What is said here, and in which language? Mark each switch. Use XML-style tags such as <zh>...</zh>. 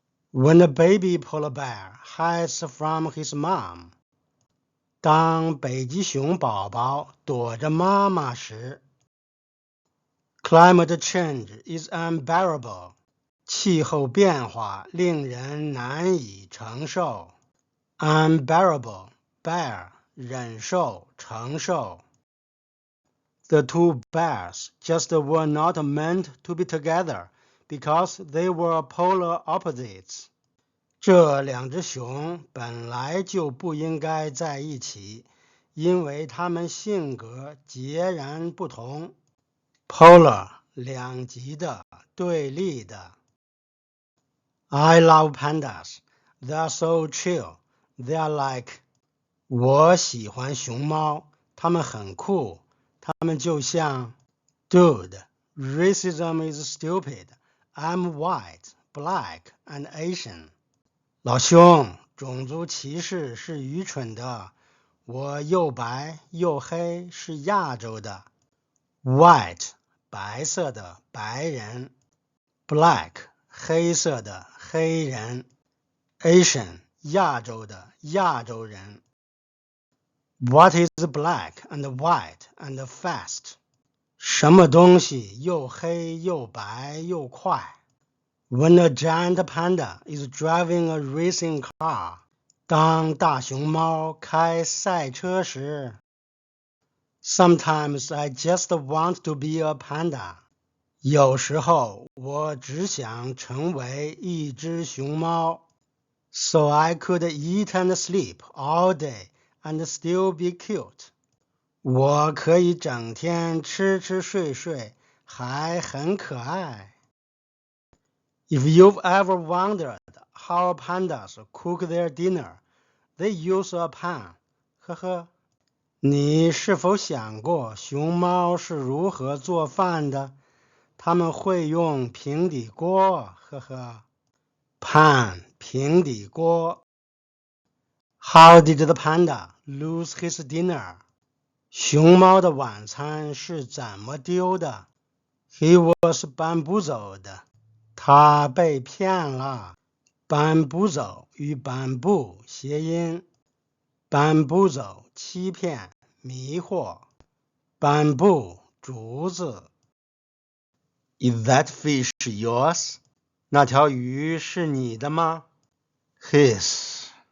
<en>When a baby polar bear hides from his mom，</en> <zh>当北极熊宝宝躲着妈妈时。</zh> <en>Climate change is unbearable，</en> <zh>气候变化令人难以承受。</zh> <en>Unbearable， bear，</en> <zh>忍受，承受。</zh> <en>The two bears just were not meant to be together because they were polar opposites.</en> <zh>这两只熊本来就不应该在一起，因为它们性格截然不同。 Polar 两极的，对立的。</zh> <en>I love pandas. They are so chill. They are like</en> <zh>我喜欢熊猫，它们很酷。他们就像</zh> <en>Dude, racism is stupid. I'm white, black, and Asian.</en> <zh>老兄，种族歧视是愚蠢的。我又白又黑，是亚洲的。 White, 白色的白人。Black, 黑色的黑人。 Asian, 亚洲的亚洲人。</zh> <en>What is black and white and fast？</en> <zh>什么东西又黑又白又快 ？</zh> <en>When a giant panda is driving a racing car，</en> <zh>当大熊猫开赛车时。</zh> <en>Sometimes I just want to be a panda。</en> <zh>有时候我只想成为一只熊猫。</zh> <en>So I could eat and sleep all day。And still be cute.</en> <zh>我可以整天吃吃睡睡，还很可爱。</zh> <en>If you've ever wondered how pandas cook their dinner, they use a pan.</en> <zh>呵呵，你是否想过熊猫是如何做饭的？它们会用平底锅。呵呵 ，pan 平底锅。</zh> <en>How did the panda lose his dinner?</en> <zh>熊猫的晚餐是怎么丢的 ？</zh> <en>He was bamboozled.</en> <zh>他被骗了。 Bamboozle 与 bamboo 谐音。 Bamboozle 欺骗、迷惑。</zh> <en>Bamboo</en> <zh>竹子。</zh> <en>Is that fish yours?</en> <zh>那条鱼是你的吗？His</zh>